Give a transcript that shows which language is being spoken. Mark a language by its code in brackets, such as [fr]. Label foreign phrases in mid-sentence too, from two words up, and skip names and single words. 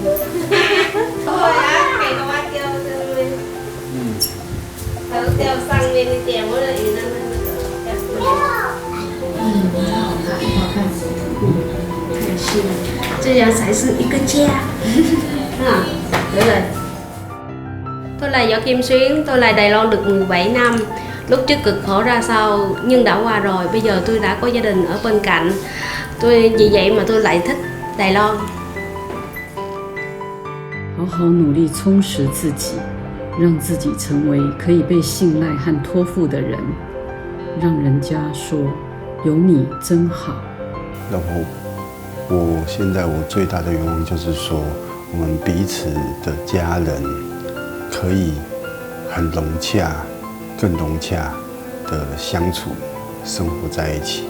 [zh] 对啊，给我掉这边，还有掉上面一点，我的云南那好看，开心，这样才是一个家。 [vi] 对 rồi. Tôi là Võ Kim Xuyến, tôi lại Đài Loan được 17 năm. Lúc trước cực khổ ra sao nhưng đã qua rồi, bây giờ tôi đã có gia đình ở bên cạnh. Vì vậy mà tôi lại thích Đài Loan. [zh] 好好努力充实自己，让自己成为可以被信赖和托付的人，让人家说有你真好。然后我现在最大的愿望就是说，我们彼此的家人可以很融洽、更融洽的相处、生活在一起。